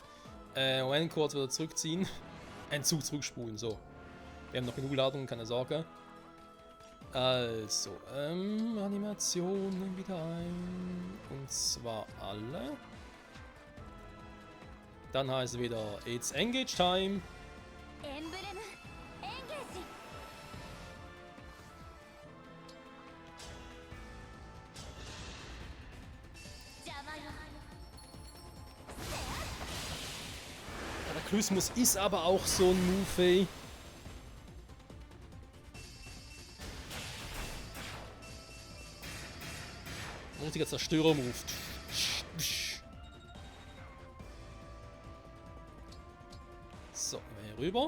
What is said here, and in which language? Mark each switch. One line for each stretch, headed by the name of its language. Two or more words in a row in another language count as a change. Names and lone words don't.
German: Moment, kurz wieder zurückziehen. Entzug zurückspulen, so. Wir haben noch genug Ladung, keine Sorge. Also, Animationen wieder ein. Und zwar alle. Dann heißt es wieder
English: It's Engage Time.
Japanese: エンブレムエンゲージ。邪魔よ。
German: Kataklysmus ist aber auch so ein Move, ey. Ein richtiger Zerstörer-Move. So, hier rüber.